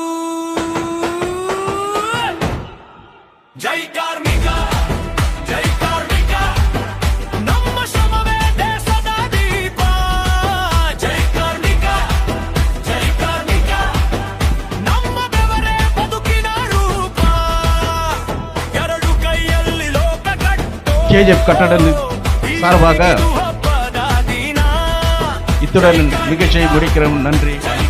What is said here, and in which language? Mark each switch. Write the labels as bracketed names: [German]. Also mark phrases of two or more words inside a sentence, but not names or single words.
[Kannada] ಜೈ ಕಾರ್ಮಿಕ, ಜೈ ಕಾರ್ಮಿಕ, ನಮ್ಮ ಶ್ರಮವೇ ದೇಶದ ದೀಪ. ಜೈ ಕಾರ್ಮಿಕ, ಜೈ ಕಾರ್ಮಿಕ, ನಮ್ಮ ಬೆವರೇ ಬದುಕಿನ ರೂಪ. ಎರಡು ಕೈಯಲ್ಲಿ ಲೋಕ ಕಟ್ಟೋ [Tamil] கேஜிஎஃப் கட்டட சார்பாக [Kannada] ಹಬ್ಬದ ದಿನ. [Tamil] இத்துடன் நிகழ்ச்சியை முடிக்கிறோம். நன்றி.